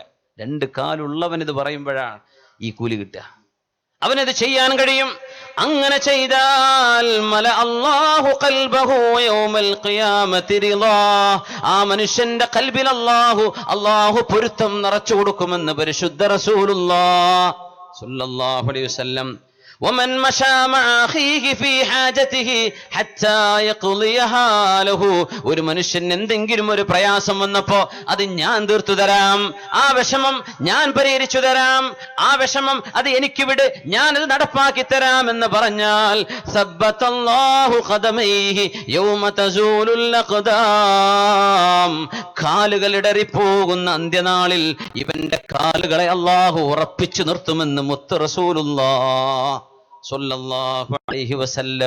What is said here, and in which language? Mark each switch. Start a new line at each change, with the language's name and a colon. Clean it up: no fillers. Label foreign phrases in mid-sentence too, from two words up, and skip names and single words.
Malayalam: 2 കാലുള്ളവൻ ഇത് പറയുമ്പോഴാണ് ഈ കൂലി കിട്ടുക, അവനത് ചെയ്യാൻ കഴിയും. അങ്ങനെ ചെയ്താൽ
Arabic: ملأ الله قلبه يوم القيامة رضا,
Malayalam: ആ മനുഷ്യന്റെ ഖൽബിൽ അല്ലാഹു പൊരുത്തം നിറച്ചു കൊടുക്കുമെന്ന് പരിശുദ്ധ റസൂലുള്ളാഹി
Arabic: صلى الله عليه وسلم. ومن مشى مع أخيه في حاجته حتى يقضيها له,
Malayalam: ഒരു മനുഷ്യൻ എന്തെങ്കിലും ഒരു പ്രയാസം വന്നപ്പോ അത് ഞാൻ തീർത്തു തരാം, ആ വിഷമം ഞാൻ പരിഹരിച്ചു തരാം, ആ വിഷമം അത് എനിക്ക് വിട്, ഞാനത് നടപ്പാക്കി തരാം എന്ന് പറഞ്ഞാൽ,
Arabic: ثبت الله قدميه يوم تزول الأقدام,
Malayalam: കാലുകൾ ഇടറിപ്പോകുന്ന അന്ത്യനാളിൽ ഇവന്റെ കാലുകളെ അല്ലാഹു ഉറപ്പിച്ചു നിർത്തുമെന്ന് മുത്ത് റസൂലുള്ളാഹി
Arabic: صلى الله عليه وسلم.